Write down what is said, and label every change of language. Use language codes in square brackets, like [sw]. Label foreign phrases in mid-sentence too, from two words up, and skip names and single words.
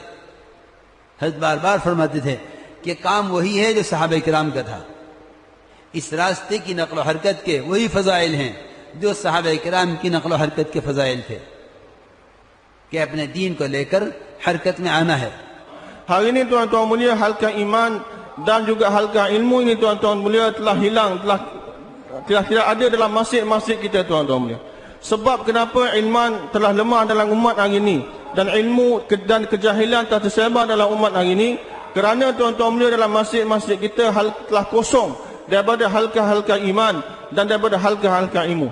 [hi] हज़रत बार बार फरमाते थे कि काम वही है जो सहाबा किराम का था। इस रास्ते की नक़्ल हरकत के वही फ़ज़ाइल हैं जो सहाबा किराम की नक़्ल हरकत के फ़ज़ाइल थे कि अपने दीन को लेकर हरकत में आना है। [ms] Hari ini tuan-tuan mulia, halqa iman dan juga halqa ilmu ini tuan-tuan mulia telah hilang, telah tidak ada dalam masjid-masjid kita tuan-tuan mulia. Sebab kenapa iman telah lemah dalam umat hari ini dan ilmu dan kejahilan telah tersebar dalam umat hari ini, kerana tuan-tuan mulia dalam masjid-masjid kita telah kosong daripada halqa-halqa iman dan daripada halqa-halqa ilmu.